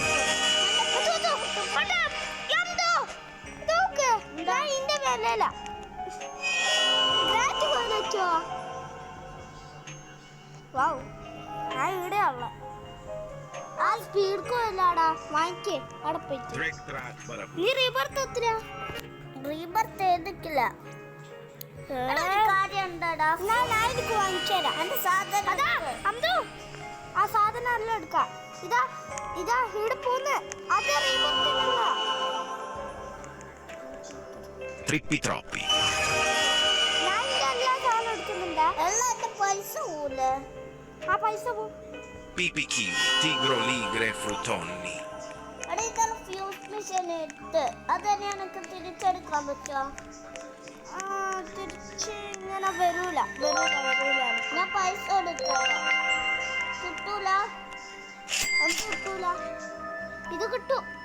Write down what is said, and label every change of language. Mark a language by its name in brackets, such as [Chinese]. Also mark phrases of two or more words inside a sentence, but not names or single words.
[Malayalam] ഇതിന്റെ വിലയില്ല. പറ്റുമോ? വാവ്, ഞാൻ ഇവിടെയുള്ള ആ സ്പീഡ് കോയില്ലാടാ, വാങ്ങിക്കേ അവിടെ പോയിട്ട്. Trick track para നീ റീബർത്ത് എത്രയാ? റീബർത്ത് ചെയ്തിട്ടില്ല. കാര്യം ഉണ്ടടാ, ഞാൻ എനിക്ക് വാങ്ങിച്ചുതരാം. എന്റെ സാധനം അതാ അന്തു, ആ സാധനം എല്ലാം എടുക്കാം. ഇതാ ഇതാ ഇവിടെ പോന്ന്, അത് റീബർത്തിനല്ല. Trippi troppi. ഞാൻ ഇതിന്റെ എല്ലാ സാധനം എടുക്കുന്നുണ്ട്. എല്ലാം എന്റെ പൈസ പോല. ആ പൈസ പോ. Pipi kiwi, tigro, ligre, frutonni. എടാ ഇതാണ് [English] fuse machine [Malayalam] എടുത്ത്, അതെന്നെ എനിക്ക് തിരിച്ചെടുക്കാൻ പറ്റുമോ? തിരിച്ച് ഇങ്ങനെ വരൂല. ഞാൻ പൈസ എടുക്കാം. കിട്ടൂല? അത് കിട്ടൂല. ഇത് കിട്ടൂ.